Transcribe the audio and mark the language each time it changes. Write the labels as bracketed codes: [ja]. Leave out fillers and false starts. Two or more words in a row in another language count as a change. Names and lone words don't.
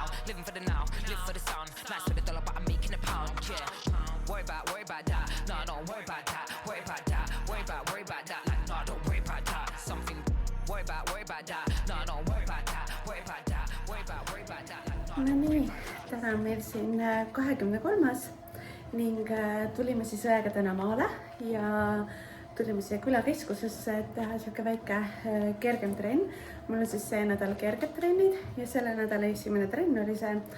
[en] Living for the now, live for the sound. Nice for the dollar, but I'm making a pound, yeah. Worry about that. No, don't worry about that. Worry about that. Worry about that. Like, no, don't worry about that. Something. Worry about that. No, don't worry about that. Worry about that. Worry about that. [et] No nii, täna on meil siin 23. ning tulime siis õega täna maale ja tulime siia külakeskusesse, et teha siuke väike kergem trenn. Mul on siis see nädal kerged trennid ja selle nädala esimene trenn oli see.